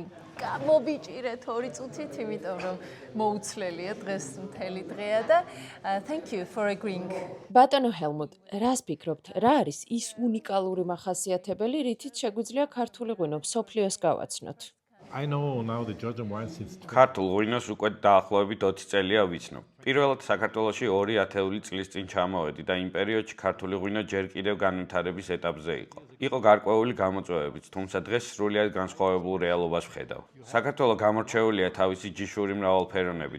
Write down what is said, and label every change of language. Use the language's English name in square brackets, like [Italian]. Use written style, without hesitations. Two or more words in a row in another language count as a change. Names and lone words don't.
[Georgian] გამობიჭირეთ 2 წუთით, იმიტომ რომ მოუცლელია დღეს მთელი დღეა და [English] thank you for agreeing. [Georgian] ბატონო ჰელმუტ, რას ფიქრობთ, რა არის ის უნიკალური მახასიათებელი, რითიც შეგვიძლია ქართული ღვინო მსოფლიოს გავაცნოთ? [English] I know now the Georgian wine since [Georgian] ქართულ ღვინოს უკვე დაახლოებით 20 წელია ვიცნობ. პირველად საქართველოში 2 ათეული წლის წინ ჩამოვედი და იმ პერიოდში ქართული ღვინო ჯერ კიდევ განვითარების ეტაპზე იყო. იყო გარკვეული გამოწვევებიც, თუმცა დღეს სრულიად განსხვავებულ რეალობას ვხედავ. საქართველო გამორჩეულია თავისი ჯიშური მრავალფეროვნებით.